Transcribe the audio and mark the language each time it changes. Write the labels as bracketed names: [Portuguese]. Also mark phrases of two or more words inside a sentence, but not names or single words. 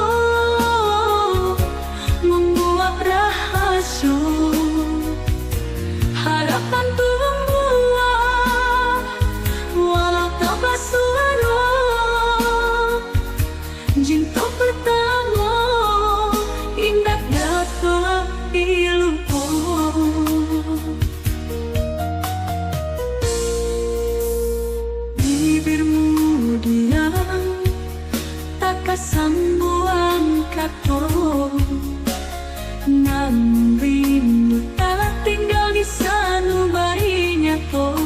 [Indonesian] membuat rahasia harapan tua walau tak bersuara cinta pertama indah dapat dilupa. [Minangkabau] Sambuang kato nan rindu tak tinggal di sanubarinya to